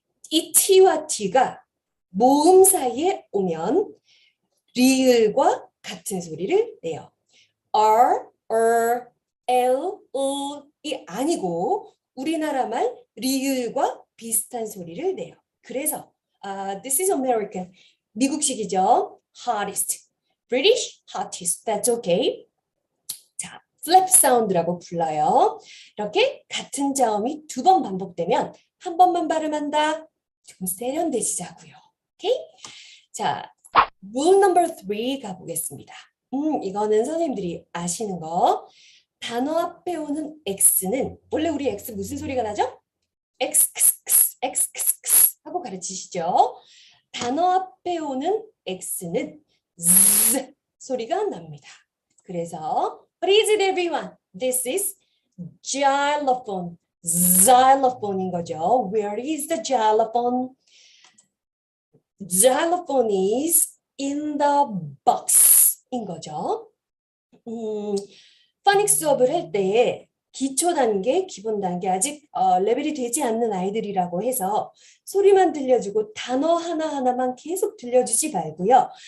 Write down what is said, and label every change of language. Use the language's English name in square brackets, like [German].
[Korean] 이 T와 D가 모음 사이에 오면 리을과 같은 소리를 내요. R, L, 이 아니고 우리나라 말 리을과 비슷한 소리를 내요. 그래서 [English] this is American. [Korean] 미국식이죠. [English] hottest. British, hottest. That's okay. [Korean] 자, flap sound라고 불러요. 이렇게 같은 자음이 두 번 반복되면 한 번만 발음한다. 좀 세련되시자고요. 오케이? 자, [English] rule number 3 [Korean] 가보겠습니다. 이거는 선생님들이 아시는 거. 단어 앞에 오는 X는 원래 우리 X 무슨 소리가 나죠? X, X 하고 가르치시죠. 단어 앞에 오는 X는 Z 소리가 납니다. 그래서 [English] What is it, everyone? This is xylophone. xylophone인 [Korean] 거죠. [English] Where is the xylophone? Xylophone is in the box인 [Korean] 거죠. 파닉 수업을 할 때 기초 단계, 기본 단계 아직 레벨이 되지 않는 아이들이라고 해서 소리만 들려주고 단어 하나하나만 계속 들려주지 말고요.